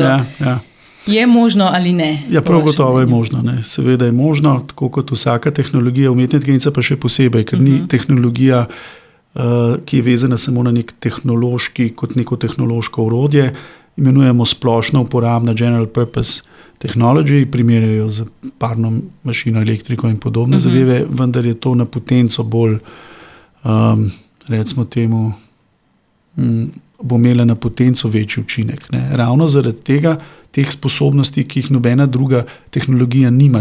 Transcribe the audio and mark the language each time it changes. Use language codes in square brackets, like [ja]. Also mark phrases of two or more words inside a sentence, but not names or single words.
[sl] Ja. Je možno ali ne? Ja, prav gotovo je možno. Ne. Seveda je možno, tako kot vsaka tehnologija, umetna inteligenca pa še posebej, ker ni tehnologija, ki je vezana samo na kot neko tehnološko orodje, imenujemo splošno uporabna [en] general purpose technology, [sl] primerjajo z parno mašino, elektriko in podobne zadeve, vendar je to na potenco bolj, recimo temu, bo imela na potenco večji učinek. Ne. Ravno zaradi tega, teh sposobnosti, ki jih nobena druga tehnologija nima.